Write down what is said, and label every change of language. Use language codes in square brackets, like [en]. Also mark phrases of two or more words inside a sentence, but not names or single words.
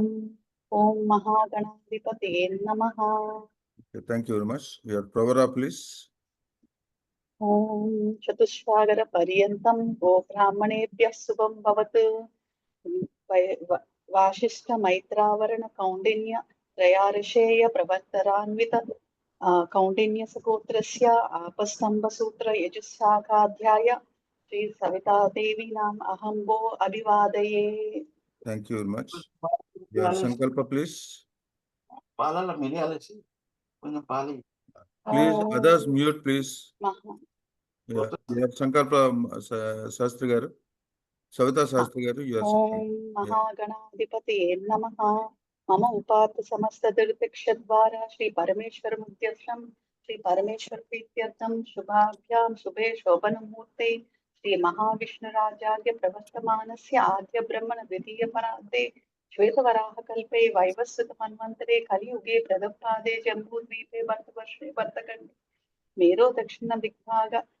[sa] ఓం మహాగణాధిపతయే నమః. [en] Thank you very much. Your pravara please. [sa] ఓం చతుస్సాగర పర్యంతం గో బ్రాహ్మణేభ్యః శుభం భవతు. వాసిష్ఠ మైత్రావరణ కౌండిన్య त्रयार्षेय प्रवर्तरान्वित कौंडिन्य सगोत्रस्य आपस्तंभ सूत्र यजुस्शाखाध्याय श्री सविता देवी नाम अहं वो अभिवादये. [en] Thank you very much. Your sankalpa please. [te] పాలల మిరియాలేసి కొంచెం పాలి. [en] Please others mute please. Your sankalpa శాస్త్రి గారు, సవితా శాస్త్రి గారు, your [sa] ఓం మహాగణాధిపతయే నమః. मम उपात समस्त दुर्भिक्षद्वारा श्री परमेश्वर मुद्यर्थम श्री परमेश्वर प्रीत्यर्थम शुभाभ्यां शुभे शोभन मुहूर्ते श्री महाविष्णु राजाज्ञ प्रवर्तमानस्य आद्य ब्रह्मण द्वितीय परार्धे श्वेतवराह कल्पे वैवस्वत मन्वन्तरे कलियुगे प्रथमपादे जम्बूद्वीपे भरतवर्षे भरतखण्डे मेरो दक्षिण दिग्भाग